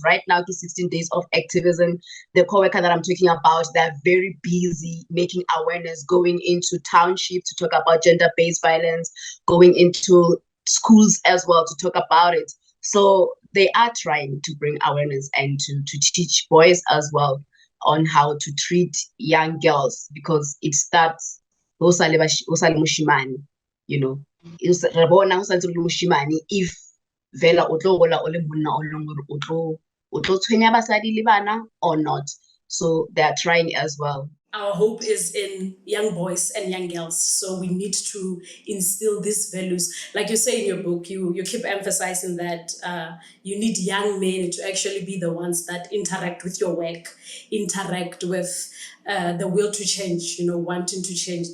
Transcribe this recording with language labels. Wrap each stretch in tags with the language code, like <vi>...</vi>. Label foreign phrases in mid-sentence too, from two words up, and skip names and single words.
<en>Right now, the 16 days of activism. The co-worker that I'm talking about, they're very busy making awareness, going into township to talk about gender-based violence, going into schools as well to talk about it. So they are trying to bring awareness and to teach boys as well on how to treat young girls, because it starts</en> <tn>o sa le moshimane,</tn> <en>you know.</en> <tn>Re bona go santse le moshimane if vela o tlo gola o le monna o leng gore o tlo tshwenya basadi le bana</tn> <en>or not. So they're trying as well. Our hope is in young boys and young girls. So we need to instill these values. Like you say in your book, you keep emphasizing that you need young men to actually be the ones that interact with your work, interact with the will to change, wanting to change.</en>